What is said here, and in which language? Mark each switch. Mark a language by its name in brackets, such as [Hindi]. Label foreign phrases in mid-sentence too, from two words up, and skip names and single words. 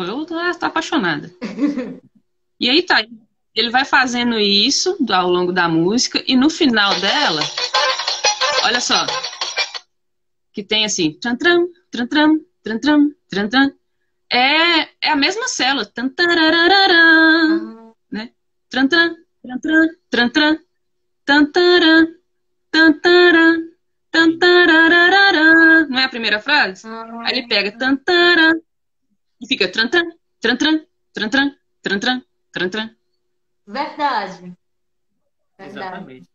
[Portuguese] Eu tô apaixonada. E aí tá, ele vai fazendo isso ao longo da música e no final dela, olha só, que tem assim, tran tran, tran tran, tran tran, tran tran, é a mesma célula, tan tararararam, né? Tran tran, tran tran, tran tran, tan taran, tan taran, tan tararararam. Não é a primeira frase? Aí ele pega tan taran e fica tran tran, tran tran, tran tran, tran tran, tran tran. Verdade. Verdade. Exatamente.